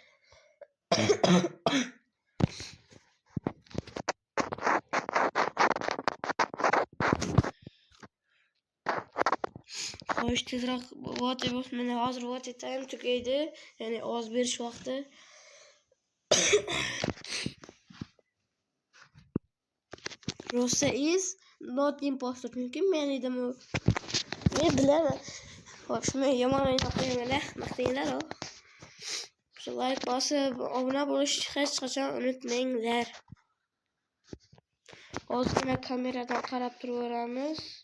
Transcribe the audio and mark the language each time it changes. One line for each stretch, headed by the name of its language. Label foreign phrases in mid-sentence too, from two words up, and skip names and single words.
Uzbek: Xo'sh, tezroq vote bosmani, hozir
English: vote time
Uzbek: tugaydi, ya'ni ovoz berish vaqti.
English: Rosa is not imposter.
Uzbek: Mumkin men edim u. Men bilaman. Xo'sh, men yomon o'ynab qo'yaman, maqtinglar. Shu like bosib, obuna bo'lishni hech qachon unutmanglar. Hozirgina kameradan qarab turaveramiz.